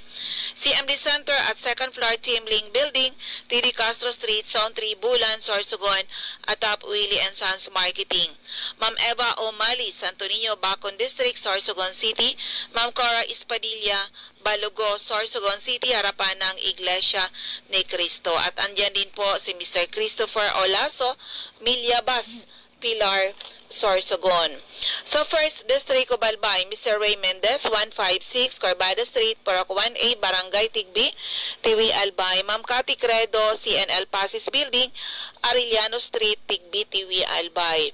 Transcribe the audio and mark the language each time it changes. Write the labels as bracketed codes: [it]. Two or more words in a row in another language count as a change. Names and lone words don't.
[en] CMD Center at 2nd floor, Team Ling Building, TD Castro Street, Zone 3, Bulan, Sorsogon, at Top Willie and Sons Marketing. Ma'am Eva O'Malley, Santo Niño, Bacon District, Sorsogon City. Ma'am Cora Espadilla, Balugo, Sorsogon City, [tl] harapan ng Iglesia ni Cristo. At andyan din po si Mr. Christopher Olaso, Milyabas, Pilar, Sorsogon. Sa 1st District of Albay, Mr. Ray Mendez, 156 Corbada Street, Porok 1A, Barangay Tigbi, Tiwi, Albay. Ma'am Cathy Credo, CNL Pasis Building, Arellano Street, Tigbi, Tiwi, Albay.